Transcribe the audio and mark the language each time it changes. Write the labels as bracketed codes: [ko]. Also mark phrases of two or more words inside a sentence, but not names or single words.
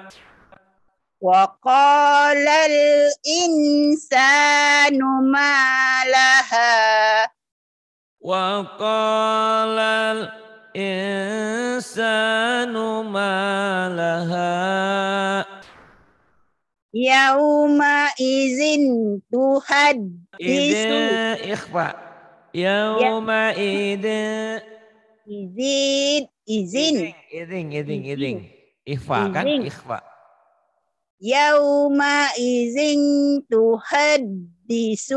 [ar] وقال الإنسان ما لها. وقال الإنسان ما لها. يومئذ تحدث. إخفاء. يومئذ. izin. Iding. Ikhfa kan? Izin. Ikhfa. يومئذ تحدث